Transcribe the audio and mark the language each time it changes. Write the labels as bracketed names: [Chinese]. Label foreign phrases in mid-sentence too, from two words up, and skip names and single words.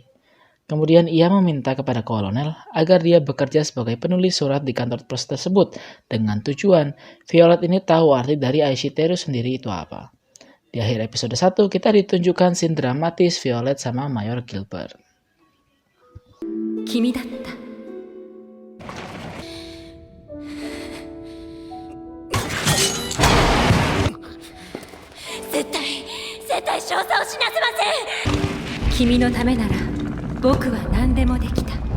[Indonesian] Kemudian ia meminta kepada kolonel agar dia bekerja sebagai penulis surat di kantor pos tersebut dengan tujuan Violet ini tahu arti dari Aishiteru sendiri itu apa. Di akhir episode 1 kita ditunjukkan scene dramatis Violet sama Mayor Gilbert. [Japanese] 君 だった. 絶対少佐を死なせません。君のためなら僕は何でもできた。